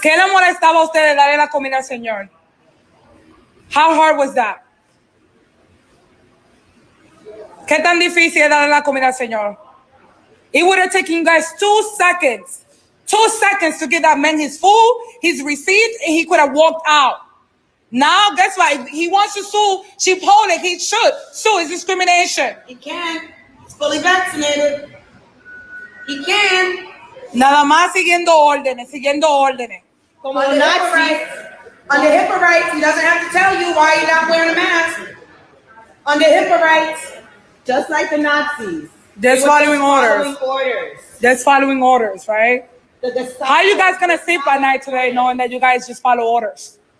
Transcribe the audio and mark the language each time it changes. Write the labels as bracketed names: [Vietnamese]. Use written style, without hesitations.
[Spanish] ¿Qué le molestaba a usted de darle la comida al señor? [English] How hard was that? [Spanish] ¿Qué tan difícil es darle la comida al señor? [English] It would have taken you guys 2 seconds. 2 seconds to get that man his food, his receipt, and he could have walked out. Now, guess what? If he wants to sue Chipotle, he should sue. It's discrimination. He can. He's fully vaccinated. He can. [Spanish] Nada más siguiendo órdenes. [English] Como under HIPAA rights. Under HIPAA rights, he doesn't have to tell you why you're not wearing a mask. Under HIPAA rights. Just like the Nazis. They're following orders. They're following orders, right? How are you guys going to sleep at night today knowing that you guys just follow orders?